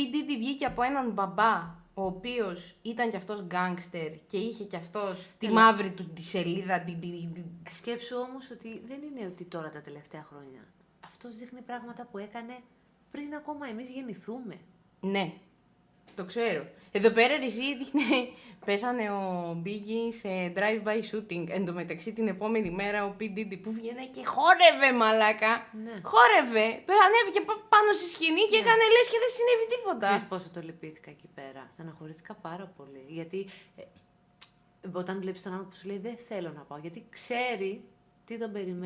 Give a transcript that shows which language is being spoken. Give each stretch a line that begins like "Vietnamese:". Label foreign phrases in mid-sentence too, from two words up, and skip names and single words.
Greek: Diddy βγήκε από έναν μπαμπά, ο οποίος ήταν κι αυτός γκάνγκστερ και είχε κι αυτός τη μαύρη του τη σελίδα. Σκέψου όμως ότι δεν είναι ότι τώρα τα τελευταία χρόνια. Αυτός δείχνει πράγματα που έκανε πριν ακόμα εμείς γεννηθούμε. Ναι, το ξέρω. Εδώ πέρα εσύ δείχνει, πέσανε ο Biggie σε
English: drive-by shooting.
Greek: Εν τω μεταξύ την επόμενη μέρα ο P. Diddy που βγαίνει και χόρευε μαλάκα. Ναι. Χόρευε, ανέβηκε πάνω στη σκηνή και έκανε λες και δεν συνέβη τίποτα. Ξέρεις πόσο το λυπήθηκα εκεί πέρα. Στεναχωρήθηκα πάρα πολύ. Γιατί όταν βλέπεις τον άνθρωπο που σου λέει δεν θέλω να πάω, γιατί ξέρει τι τον περιμένει.